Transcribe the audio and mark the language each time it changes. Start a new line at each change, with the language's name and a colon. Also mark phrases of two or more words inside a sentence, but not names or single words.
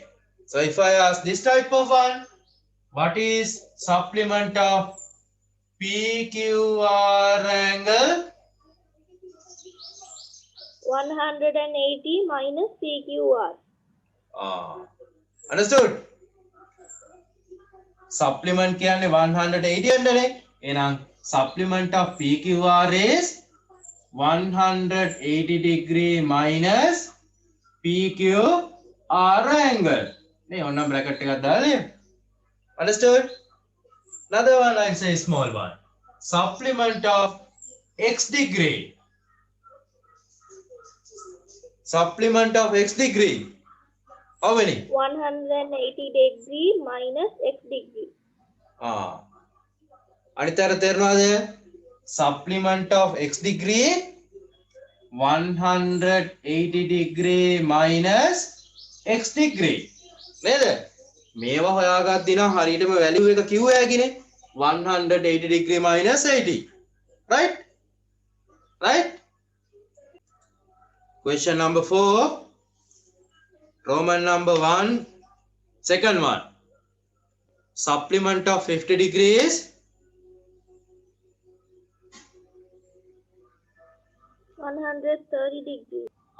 English: So if I ask this type of one, what is supplement of PQR angle? 180 minus PQR. Understood? Supplement
Sinhala: කියන්නේ 180 යන්නනේ.
English: එහෙනම් supplement of PQR is 180 degree minus PQR angle.
Sinhala: නේ ඔන්න bracket එකක් දාලා.
English: Understood? Another one I say small one. Supplement of x degree. Supplement of x degree. How many? 180 degree minus x degree.
Sinhala: අනිතර තේරෙනවද?
English: Supplement of x degree 180 degree minus x degree.
Sinhala: නේද? මේවා හොයාගත්තා නම් හරියටම වැලියු එක කිව්වා යකිනේ.
English: 180 degree minus 80. Right? Right? Question number 4. Roman number 1. Second one. Supplement of 50 degrees. 130 degrees.